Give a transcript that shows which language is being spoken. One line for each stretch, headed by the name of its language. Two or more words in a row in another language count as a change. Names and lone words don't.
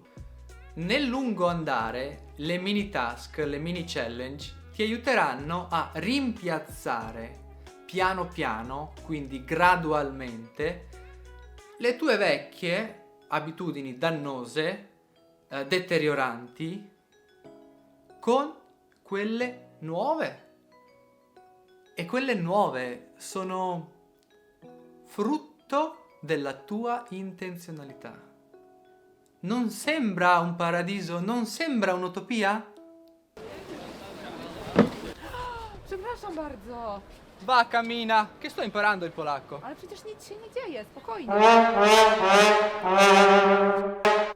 Italian: Nel lungo andare, le
English: mini task,
Italian: le
English: mini challenge
Italian: ti aiuteranno a rimpiazzare piano piano, quindi gradualmente, le tue vecchie abitudini dannose, deterioranti, con quelle nuove. E quelle nuove sono frutto della tua intenzionalità. Non sembra un paradiso? Non sembra un'utopia?
Polish: Przepraszam bardzo,
Italian: Va, cammina, che sto imparando il polacco.
Polish: ale przecież nic się nie dzieje, spokojnie.